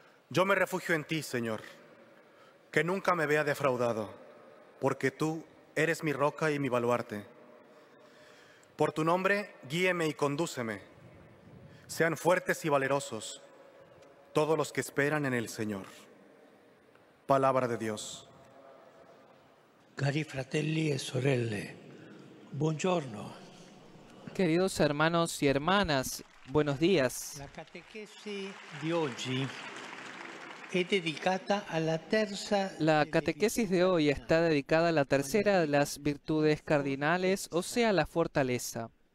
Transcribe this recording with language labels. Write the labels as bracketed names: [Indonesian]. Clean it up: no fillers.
[Spanish] Yo me refugio en ti, Señor, que nunca me vea defraudado, porque tú eres mi roca y mi baluarte. Por tu nombre, guíeme y condúceme. Sean fuertes y valerosos todos los que esperan en el Señor. Palabra de Dios. [Italian] Cari fratelli e sorelle, buongiorno. [Spanish] Queridos hermanos y hermanas, buenos días. [Italian] La catequesi di oggi è dedicata alla terza. [Spanish] La catequesis de hoy está dedicada a la tercera de las virtudes cardinales, o sea, la fortaleza.